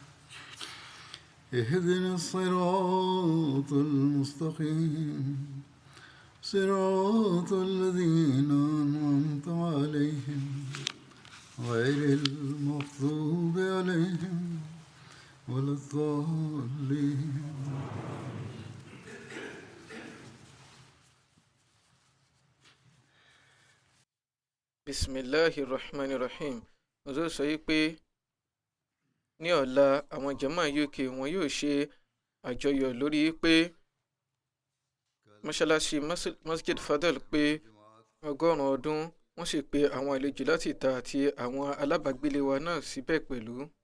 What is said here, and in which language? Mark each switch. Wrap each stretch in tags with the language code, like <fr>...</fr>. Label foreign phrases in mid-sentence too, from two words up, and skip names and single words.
<ar>اهدنا الصراط المستقيم صراط الذين أنعمت عليهم غير المغضوب عليهم ولا الضالين. بسم الله الرحمن الرحيم</ar> <yo>ọjọ́ sọ yìí pé ní ọ̀la àwọn jàmáà UK wọn yóò ṣe àjọyọ̀ lórí pé mọ́ṣáláṣí masjid fadel pé 100 ọdún wọ́n sì pe àwọn àlejò láti ìta àti àwọn alábàágbélé wa náà síbẹ̀ pẹ̀lú.</yo>